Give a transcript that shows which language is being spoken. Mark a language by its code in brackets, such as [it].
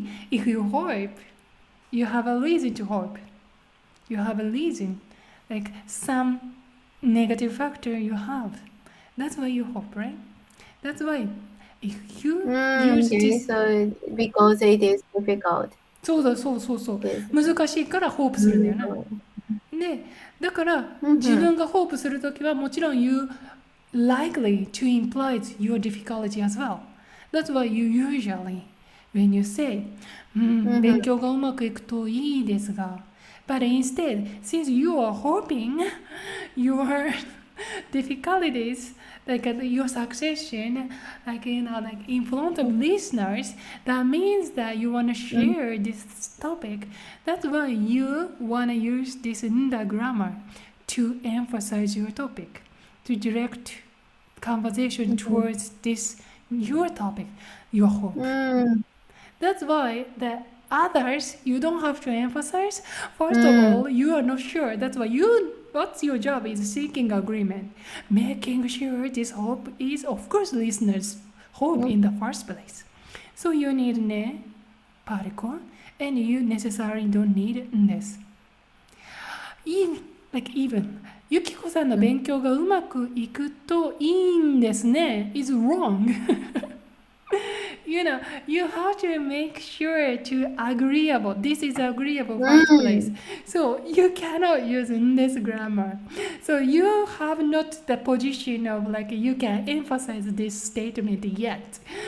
[en] If you hope, you have a reason to hope. You have a reason, like some negative factor you have. That's why you hope, right? That's why if you use this. So because it is difficult. [ja] そう。難しいからホープするんだよね。で、だから自分がホープするときはもちろん [en] you likely to imply your difficulty as well. That's why you usually, when you say, [ja] 勉強がうまくいくといいですが, [en] but instead, since you are hoping your difficulties, like your succession, like in front of listeners, that means that you want to share this topic. That's why you want to use this nda grammar to emphasize your topic, to direct conversation towards this your topic, your hope. That's why the others you don't have to emphasize. First of all, you are not sure. That's why what's your job is seeking agreement, making sure this hope is, of course, listeners' hope in the first place. So you need ne particle, and you necessarily don't need this. Even Yukiko [ja] さんの勉強がうまくいくといいんですね [en] is wrong. You know, you have to make sure to agreeable. This is agreeable first place. So you cannot use this grammar. So you have not the position of like you can emphasize this statement yet.